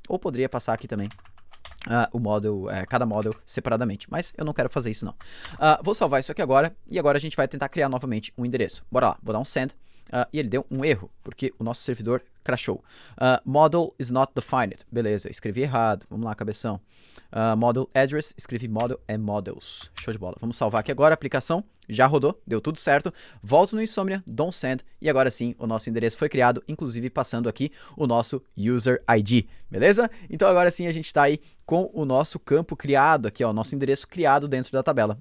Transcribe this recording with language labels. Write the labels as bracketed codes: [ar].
[pt] Ou poderia passar aqui também o model, cada model separadamente, mas eu não quero fazer isso não. Vou salvar isso aqui agora, e agora a gente vai tentar criar novamente um endereço. Bora lá, vou dar um send, e ele deu um erro, porque o nosso servidor crashou. [en] Model is not defined. [pt] Beleza, escrevi errado, vamos lá, cabeção. Model address, escrevi [en] model and models. [pt] Show de bola. Vamos salvar aqui agora a aplicação. Já rodou, deu tudo certo. Volto no Insomnia, don't send, e agora sim o nosso endereço foi criado, inclusive passando aqui o nosso user ID, beleza? Então agora sim a gente está aí com o nosso campo criado aqui, ó, o nosso endereço criado dentro da tabela.